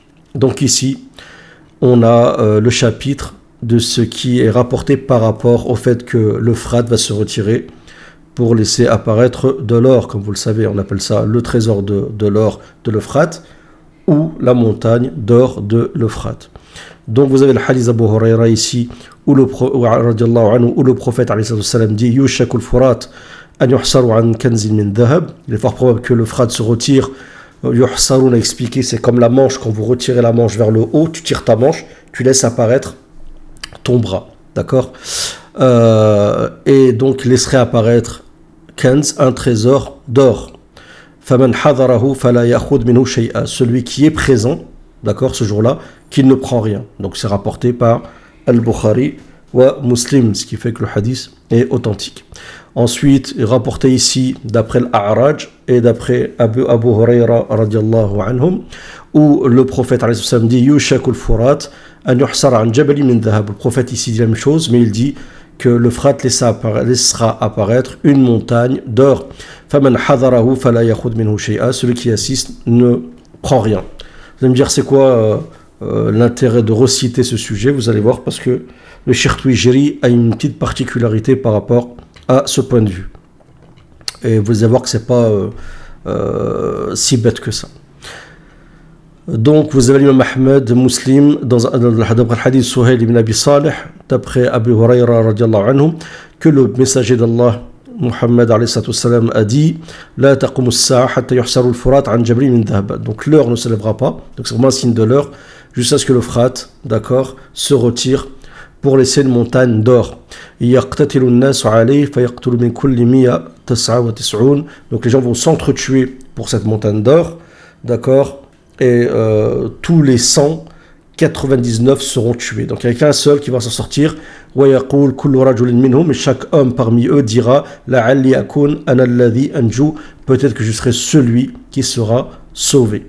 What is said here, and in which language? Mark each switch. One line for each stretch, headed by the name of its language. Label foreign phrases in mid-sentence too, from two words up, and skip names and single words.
French: Donc ici, on a le chapitre de ce qui est rapporté par rapport au fait que l'Euphrate va se retirer pour laisser apparaître de l'or. Comme vous le savez, on appelle ça le trésor de l'or de l'Euphrate ou la montagne d'or de l'Euphrate. Donc vous avez le hadith Abu Huraira ici où le prophète dit
Arabic: يوشك الفرات أن يحسر عن كنز من ذهب.
French: Il est fort probable que l'Euphrate se retire. Yuhsaru, on a expliqué, c'est comme la manche, quand vous retirez la manche vers le haut, tu tires ta manche, tu laisses apparaître ton bras, d'accord, et donc laisserait apparaître kanz, un trésor d'or.
Arabic: فمن حضره فلا يأخذ منه شيئا,
French: celui qui est présent, d'accord, ce jour-là, qu'il ne prend rien. Donc c'est rapporté par Al-Bukhari wa Muslim, ce qui fait que le hadith est authentique. Ensuite, rapporté ici d'après l'A'raj et d'après Abu Huraira
Arabic: رضي الله عنهم,
French: où le prophète
Arabic: عليه السلام
French: dit
Arabic: يوشك الفرات أن يحسر عن جبل من ذهب.
French: Le prophète ici dit la même chose, mais il dit que le Frat laissera apparaître une montagne d'or.
Arabic: فمن حضره فلا يأخذ منه شيئا,
French: celui qui assiste ne prend rien. Vous allez me dire c'est quoi l'intérêt de reciter ce sujet? Vous allez voir, parce que le Cheikh Twijri a une petite particularité par rapport à ce point de vue. Et vous allez voir que c'est pas si bête que ça. Donc vous avez l'imam Ahmed, Muslim, dans le hadith Suhail ibn Abi Salih, d'après Abu Huraira
Arabic: رضي الله عنه,
French: que le messager d'Allah, Muhammad
Arabic: عليه السلام,
French: a dit
Arabic: لا تقوم الساعة حتى يحسر الفرات عن جبل من ذهب.
French: Donc l'heure ne se lèvera pas, donc c'est vraiment un signe de l'heure, jusqu'à ce que le Frat, d'accord, se retire pour laisser une montagne d'or.
Arabic: يقتتل الناس عليه فيقتل من كل 199.
French: Donc les gens vont s'entretuer pour cette montagne d'or, d'accord, et tous les 199 seront tués. Donc il n'y a qu'un seul qui va s'en sortir. Mais chaque homme parmi eux dira peut-être que je serai celui qui sera sauvé.